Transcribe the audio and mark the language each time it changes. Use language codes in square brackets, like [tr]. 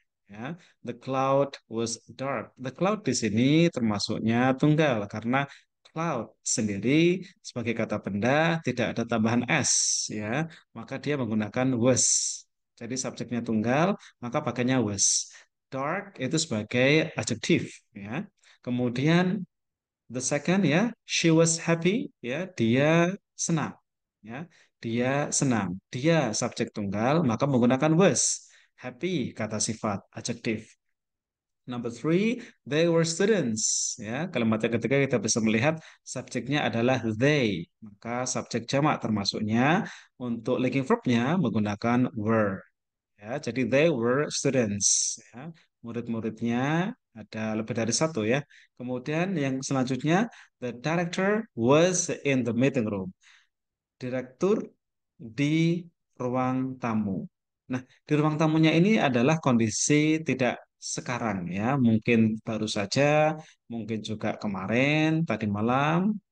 [id] Ya, [en] the cloud was dark. The cloud [id] di sini termasuknya tunggal karena cloud sendiri sebagai kata benda tidak ada tambahan s ya, maka dia menggunakan was. Jadi subjeknya tunggal, maka pakainya was. Dark itu sebagai adjektif ya. Kemudian [en] the second [id] ya, [en] she was happy [id] ya, dia senang ya. Dia senang. Dia subjek tunggal, maka menggunakan was. Happy kata sifat adjektif. [en] Number three, they were students. [id] Ya, kalimat yang ketiga kita bisa melihat subjeknya adalah they. Maka subjek jamak termasuknya untuk linking verbnya menggunakan were. Ya, jadi [en] they were students. [id] Ya, murid-muridnya ada lebih dari satu ya. Kemudian yang selanjutnya, [en] the director was in the meeting room. [id] Direktur di ruang tamu. Nah, di ruang tamunya ini adalah kondisi tidak sekarang ya, mungkin baru saja, mungkin juga kemarin, tadi malam.